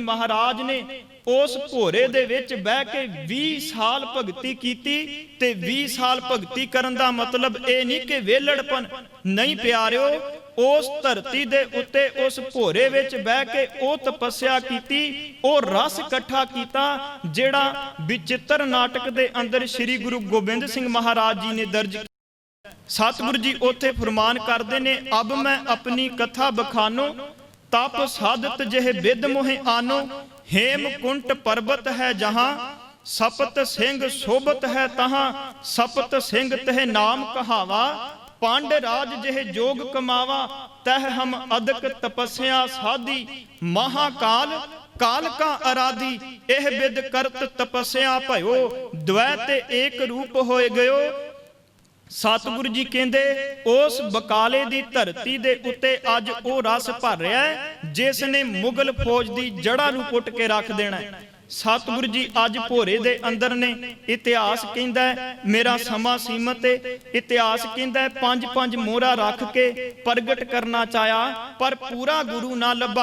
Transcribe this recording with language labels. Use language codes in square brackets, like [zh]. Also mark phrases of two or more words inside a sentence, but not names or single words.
[pa] ਮਹਾਰਾਜ ਨੇ ਉਸ ਭੋਰੇ ਦੇ ਵਿੱਚ ਬਹਿ ਕੇ 20 ਸਾਲ ਭਗਤੀ ਕੀਤੀ ਤੇ 20 ਸਾਲ ਭਗਤੀ ਕਰਨ ਦਾ ਮਤਲਬ ਇਹ ਨਹੀਂ ਕਿ ਵਿਹਲੜਪਨ ਨਹੀਂ ਪਿਆਰਿਓ, ਉਸ ਧਰਤੀ ਦੇ ਉੱਤੇ ਉਸ ਭੋਰੇ ਵਿੱਚ ਬਹਿ ਕੇ ਉਹ ਤਪੱਸਿਆ ਕੀਤੀ, ਉਹ ਰਸ ਇਕੱਠਾ ਕੀਤਾ ਜਿਹੜਾ ਵਿਚਿੱਤਰ ਨਾਟਕ ਦੇ ਅੰਦਰ ਸ੍ਰੀ ਗੁਰੂ ਗੋਬਿੰਦ ਸਿੰਘ ਮਹਾਰਾਜ ਜੀ ਨੇ ਦਰਜ। ਸਤਿਗੁਰੂ ਜੀ ਉੱਥੇ ਫਰਮਾਨ ਕਰਦੇ ਨੇ, ਅਬ ਮੈਂ ਆਪਣੀ ਕਥਾ ਬਖਾਨੋ ਤਪ ਸਾਧਤ ਜਿਹੇ ਬਿਦ ਮੋਹਿ ਆਨੋ, ਹੇਮਕੁੰਟ ਪਰਵਤ ਹੈ ਜਹਾਂ ਸਪਤ ਸਿੰਘ ਸ਼ੋਭਤ ਹੈ ਤਹਾਂ, ਸਪਤ ਸਿੰਘ ਤਹ ਨਾਮ ਕਹਾਵਾ, ਪਾਂਡ ਰਾਜ ਜਹ ਜੋਗ ਕਮਾਵਾ, ਤਹ ਹਮ ਅਦਕ ਤਪੱਸਿਆ ਸਾਧੀ, ਮਹਾਕਾਲ ਕਾਲ ਕਾ ਆਰਾਧੀ, ਏਹ ਬਿਦ ਕਰਤ ਤਪੱਸਿਆ ਭਯੋ, ਦ੍ਵੈਤ ਏਕ ਰੂਪ ਹੋਏ ਗਯੋ। ਸਤਿਗੁਰੂ ਜੀ ਕਹਿੰਦੇ ਉਸ ਬਕਾਲੇ ਦੀ ਧਰਤੀ ਦੇ ਉੱਤੇ ਅੱਜ ਉਹ ਰਸ ਭਰ ਰਿਹਾ ਹੈ ਜਿਸ ਨੇ ਮੁਗਲ ਫੌਜ ਦੀ ਜੜ੍ਹਾਂ ਨੂੰ ਪੁੱਟ ਕੇ ਰੱਖ ਦੇਣਾ ਹੈ। ਸਤਿਗੁਰੂ ਜੀ ਅੱਜ ਭੋਰੇ ਦੇ ਅੰਦਰ ਨੇ। ਇਤਿਹਾਸ ਕਹਿੰਦਾ ਮੇਰਾ ਸਮਾਂ ਸੀਮਤ ਹੈ, ਇਤਿਹਾਸ ਕਹਿੰਦਾ 5-5 ਮੋਹਰਾਂ ਰੱਖ ਕੇ ਪ੍ਰਗਟ ਕਰਨਾ ਚਾਹਿਆ ਪਰ ਪੂਰਾ ਗੁਰੂ ਨਾ ਲੱਭਾ।